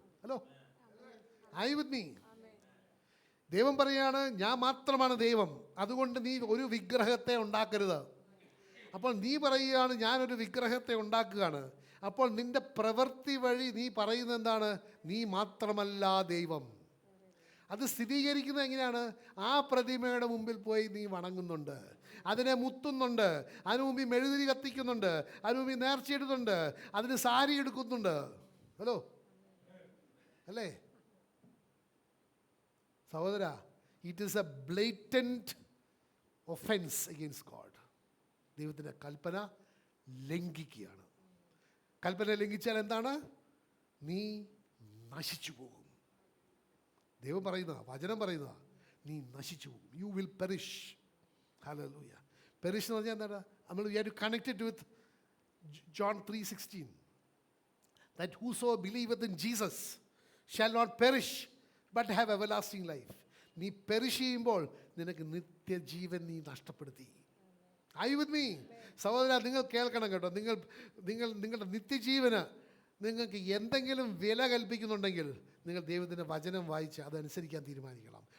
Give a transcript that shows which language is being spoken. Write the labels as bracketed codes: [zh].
[en] Hello, are you with me? [ml] ദൈവം പറയുകയാണ്, ഞാൻ മാത്രമാണ് ദൈവം, അതുകൊണ്ട് നീ ഒരു വിഗ്രഹത്തെ ഉണ്ടാക്കരുത്. അപ്പോൾ നീ പറയുകയാണ്, ഞാനൊരു വിഗ്രഹത്തെ ഉണ്ടാക്കുകയാണ്. അപ്പോൾ നിൻ്റെ പ്രവൃത്തി വഴി നീ പറയുന്നത് എന്താണ്? നീ മാത്രമല്ല ദൈവം. അത് സ്ഥിരീകരിക്കുന്നത് എങ്ങനെയാണ്? ആ പ്രതിമയുടെ മുമ്പിൽ പോയി നീ വണങ്ങുന്നുണ്ട്, അതിനെ മുത്തുന്നുണ്ട്, അതിനു മുമ്പിൽ മെഴുതിരി കത്തിക്കുന്നുണ്ട്, അതിനു മുമ്പിൽ നേർച്ചയിടുന്നുണ്ട്, അതിന് സാരി എടുക്കുന്നുണ്ട്. ഹലോ, അല്ലേ സഹോദര? [en] It is a blatant offence against God. [ml] ദൈവത്തിൻ്റെ കൽപ്പന ലംഘിക്കുകയാണ്. കൽപ്പന ലംഘിച്ചാൽ എന്താണ്? നീ നശിച്ചു പോകും. ദൈവം പറയുന്ന, വചനം പറയുന്ന, നീ നശിച്ചു പോകും. [en] You will perish. [ml] Hallelujah. Perish എന്ന് പറഞ്ഞാൽ എന്താണ്? [en] നമ്മൾ we have to connect it with John 3:16. That whoso believeth in Jesus shall not perish but have everlasting life. [ml] നീ പെരിഷ് ചെയ്യുമ്പോൾ നിനക്ക് നിത്യജീവൻ നീ നഷ്ടപ്പെടുത്തി. [en] Are you with me? [ml] സഹോദര, നിങ്ങൾ കേൾക്കണം കേട്ടോ. നിങ്ങളുടെ നിത്യജീവന് നിങ്ങൾക്ക് എന്തെങ്കിലും വില കൽപ്പിക്കുന്നുണ്ടെങ്കിൽ നിങ്ങൾ ദൈവത്തിൻ്റെ വചനം വായിച്ച് അതനുസരിക്കാൻ തീരുമാനിക്കണം.